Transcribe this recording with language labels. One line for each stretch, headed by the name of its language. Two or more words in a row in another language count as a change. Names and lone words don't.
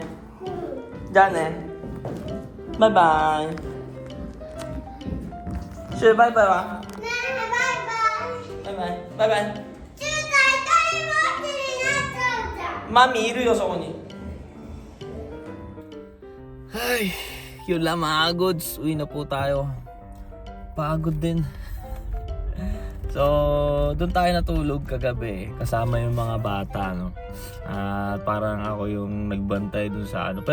Japanese: じゃあね。バイバイ。シューバイバイは？バイバイ。バイバイ。マミいるよそこに。
Filipino: Ay, yun lang mga goods. Uwi na po tayo. Pagod din. So, doon tayo natulog kagabi kasama yung mga bata, no. At parang ako yung nagbantay doon sa ano.